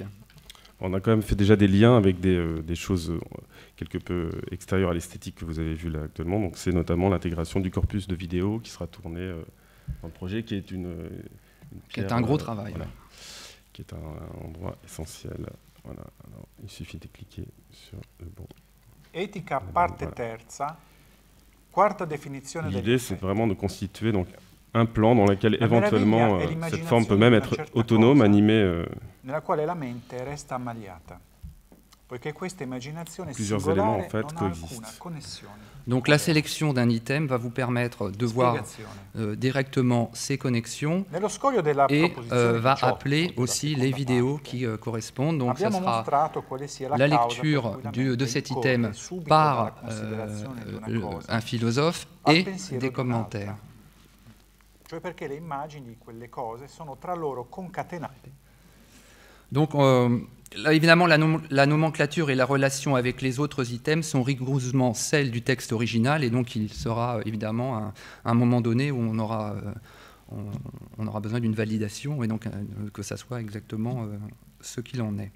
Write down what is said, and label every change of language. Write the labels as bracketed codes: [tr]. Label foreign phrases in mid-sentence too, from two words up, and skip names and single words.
[fr] On a quand même fait déjà des liens avec des choses quelque peu extérieures à l'esthétique que vous avez vu là actuellement. Donc c'est notamment l'intégration du corpus de vidéos qui sera tourné dans le projet, qui est qui est un gros travail. Voilà, qui est un endroit essentiel. Voilà. Alors, il suffit de cliquer sur le bon. [it] Etica parte terza, quarta definizione. [fr] L'idée, c'est vraiment de constituer donc un plan dans lequel éventuellement cette forme peut même être autonome, animée. [it] Nella quale la mente resta ammaliata, poiché questa immaginazione [fr] plusieurs éléments en fait [it] non ha [fr] coexistent. [it] alcuna connessione. [fr] Donc la sélection d'un item va vous permettre de voir directement ces connexions et va appeler aussi les vidéos qui correspondent. Donc ça sera la lecture de cet item par un philosophe et des commentaires. [it] Cioè perché le immagini di quelle cose sono tra loro concatenate. [fr] Donc, là, évidemment, la nomenclature et la relation avec les autres items sont rigoureusement celles du texte original, et donc il sera évidemment à un moment donné où on aura besoin d'une validation, et donc que ça soit exactement ce qu'il en est.